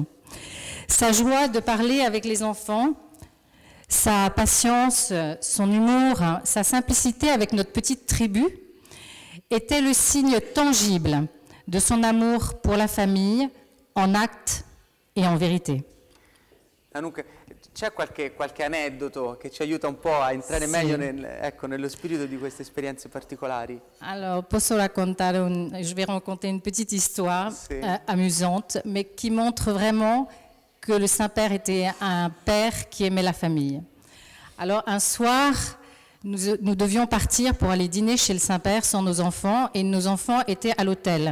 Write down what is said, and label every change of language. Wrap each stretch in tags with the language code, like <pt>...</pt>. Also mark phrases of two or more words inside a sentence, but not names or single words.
<fr>Sa joie de parler avec les enfants, sa patience, son humour, sa simplicité avec notre petite tribu était le signe tangible de son amour pour la famille en acte et en vérité.</fr> <it>Anouk, c'è qualche aneddoto che ci aiuta un po' a entrare meglio nello spirito di queste esperienze particolari?</it> <fr>Alors, je vais raconter une petite histoire amusante, mais qui montre vraiment que le Saint-Père était un père qui aimait la famille. Alors, un soir, nous devions partir pour aller dîner chez le Saint-Père sans nos enfants, et nos enfants étaient à l'hôtel.</fr>